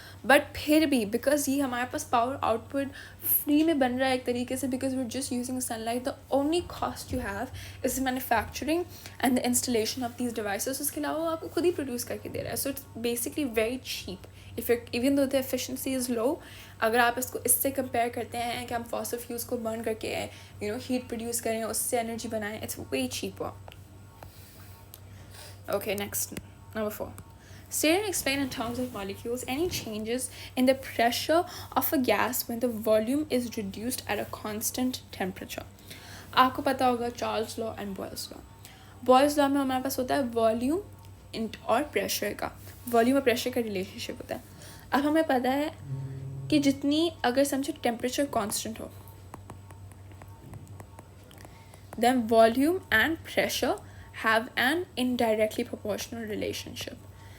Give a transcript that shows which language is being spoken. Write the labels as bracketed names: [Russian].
[English] but फिर भी because [Hindi] ये हमारे पास पावर आउटपुट फ्री में बन रहा है एक तरीके से, [English] Because we are just using sunlight, the only cost you have is manufacturing and the installation of these devices. [Hindi] उसके अलावा वो आपको खुद ही प्रोड्यूस करके दे रहा है. [English] So it's basically very cheap if even though the efficiency is low. [Hindi] अगर आप इसको इससे कंपेयर करते हैं कि हम फॉसिल फ्यूल्स को बर्न करके हीट प्रोड्यूस करें, उससे एनर्जी बनाएं, [English] It's way cheaper. Okay, next, number 4. State and explain in terms of molecules any changes in the pressure of a gas when the volume is reduced at a constant temperature. [Hindi] आपको पता होगा Charles law and Boyle's law. Boyle's law में हमारे पास होता है volume और pressure का, volume और प्रेशर का रिलेशनशिप होता है. अब हमें पता है कि जितनी अगर समझो टेम्परेचर कांस्टेंट हो, [English] then volume and pressure have an indirectly proportional relationship.